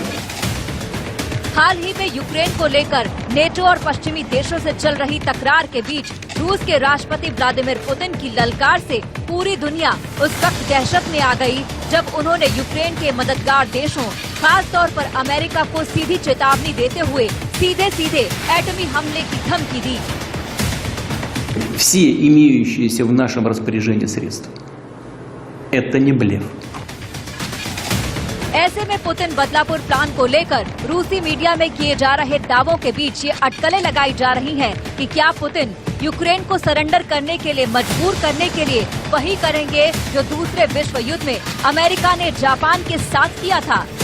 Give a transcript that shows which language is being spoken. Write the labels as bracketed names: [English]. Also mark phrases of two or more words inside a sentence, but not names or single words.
[Hindi] हाल ही में यूक्रेन को लेकर नेटो और पश्चिमी देशों से चल रही तकरार के बीच रूस के राष्ट्रपति व्लादिमीर पुतिन की ललकार से पूरी दुनिया उस वक्त दहशत में आ गई, जब उन्होंने यूक्रेन के मददगार देशों, खास तौर पर अमेरिका को सीधी चेतावनी देते हुए सीधे सीधे एटमी हमले की धमकी दी। [Russian] Все имеющиеся в нашем распоряжении средства. Это не блеф. [Hindi] ऐसे में पुतिन बदलापुर प्लान को लेकर रूसी मीडिया में किए जा रहे दावों के बीच ये अटकलें लगाई जा रही हैं कि क्या पुतिन यूक्रेन को सरेंडर करने के लिए मजबूर करने के लिए वही करेंगे जो दूसरे विश्व युद्ध में अमेरिका ने जापान के साथ किया था।